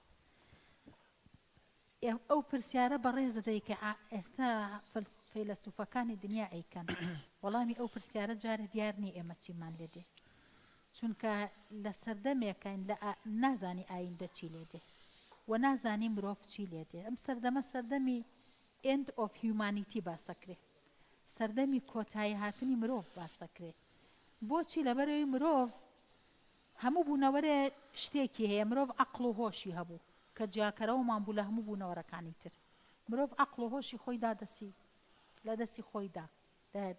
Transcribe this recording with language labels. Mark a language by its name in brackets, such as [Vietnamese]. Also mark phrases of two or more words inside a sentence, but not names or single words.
[Central Kurdish] ئەو پرسیارە بەڕێزە دەیکە ئێستا فەیلسوفەکانی دنیا ئەیکەن وەڵامی ئەو پرسیارە جارە دیار نی ئێمە چیمان لێ دێ چونکە لە سەردەمێکین لە نازانی ئایندە چی لێ دێ و نازانی مرۆڤ چی لێ دێ ئەم سەردەمە سەردەمی [English] end of humanity [Central Kurdish] باسەکرێ سەردەمی کۆتایی هاتنی مرۆڤ باسەکرێ بۆچی لەبەرەوەی مرۆڤ هەموو بوونەوەرە شتێکی هەیە مرۆڤ عەقڵ و هۆشی هەبوو کە جیاکەرەوەمان بوو لە هەموو بوونەوەرەکانی تر مرۆڤ عەقڵ و هۆشی خۆی دادەسی لە دەستی خۆیدا دایە